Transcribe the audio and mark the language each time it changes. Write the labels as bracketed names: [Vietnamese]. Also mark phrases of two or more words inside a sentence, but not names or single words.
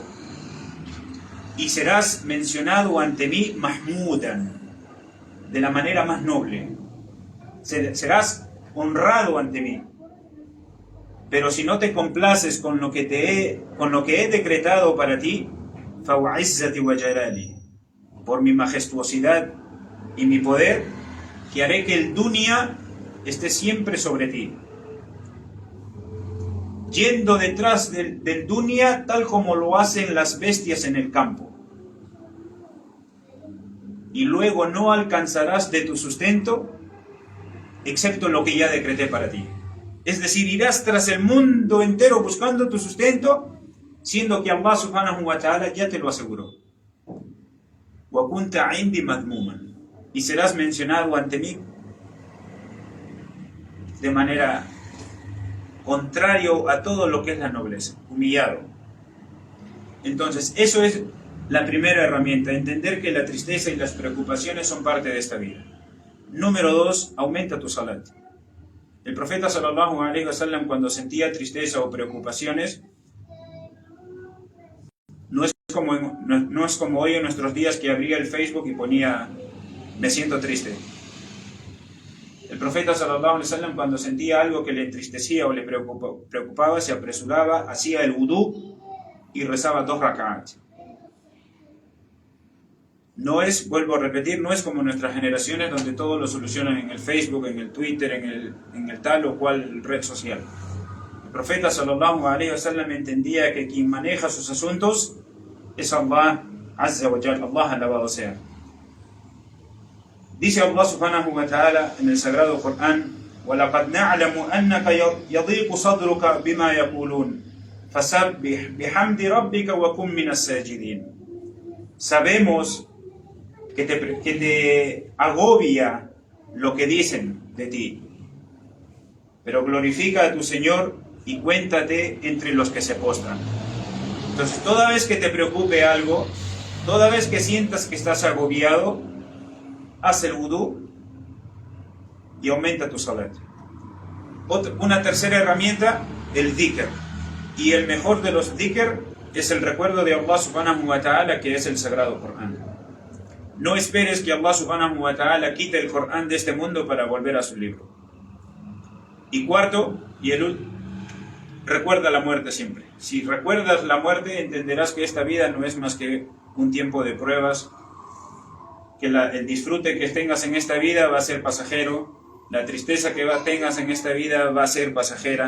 [Spanish] Y serás mencionado ante mí mahmudan, de la manera más noble. Serás honrado ante mí. Pero si no te complaces con lo que he decretado para ti, [Arabic] فَوَعِزَّةِ وَجَلَالِهِ, [Spanish] por mi majestuosidad y mi poder, que haré que el dunya esté siempre sobre ti, yendo detrás del dunya tal como lo hacen las bestias en el campo, y luego no alcanzarás de tu sustento excepto lo que ya decreté para ti. Es decir, irás tras el mundo entero buscando tu sustento, siendo que Allah [Arabic] سبحانه وتعالى [Spanish] ya te lo aseguró. [Arabic] وَكُنْتَ عِنْدِي مَذْمُومًا, [Spanish] y serás mencionado ante mí de manera contrario a todo lo que es la nobleza, humillado. Entonces, eso es la primera herramienta, entender que la tristeza y las preocupaciones son parte de esta vida. Número 2, aumenta tu salat. El profeta [Arabic] صلى الله عليه وسلم, [Spanish] cuando sentía tristeza o preocupaciones, no es como hoy en nuestros días, que abría el Facebook y ponía me siento triste. [Arabic] El profeta صلى الله عليه وسلم, [Spanish] cuando sentía algo que le entristecía o le preocupaba, se apresuraba, hacía el wudú y rezaba 2 rak'at. No es, vuelvo a repetir, no es como nuestras generaciones donde todo lo solucionan en el Facebook, en el Twitter, en el tal o cual red social. El profeta [Arabic] صلى الله عليه وسلم [Spanish] entendía que quien maneja sus asuntos es Allah [Arabic] عز وجل, [Spanish] Allah alabado sea. Dice Allah [Arabic] سبحانه وتعالى [Spanish] en el sagrado Corán: [Arabic] وَلَقَدْ نَعْلَمُ أَنَّكَ يَضِيقُ صَدْرُكَ بِمَا يَقُولُونَ فَسَبِّحْ بِحَمْدِ رَبِّكَ وَكُنْ مِنَ السَّاجِدِينَ. [Spanish] Sabemos que te agobia lo que dicen de ti, pero glorifica a tu Señor y cuéntate entre los que se postran. Entonces, toda vez que te preocupe algo, toda vez que sientas que estás agobiado, haz el wudú y aumenta tu salat. Una tercera herramienta, el dhikr. Y el mejor de los dhikr es el recuerdo de Allah [Arabic] سبحانه وتعالى, [Spanish] que es el sagrado Corán. No esperes que Allah [Arabic] سبحانه وتعالى [Spanish] quite el Corán de este mundo para volver a su libro. Y cuarto, recuerda la muerte siempre. Si recuerdas la muerte, entenderás que esta vida no es más que un tiempo de pruebas, que el disfrute que tengas en esta vida va a ser pasajero, la tristeza que tengas en esta vida va a ser pasajera.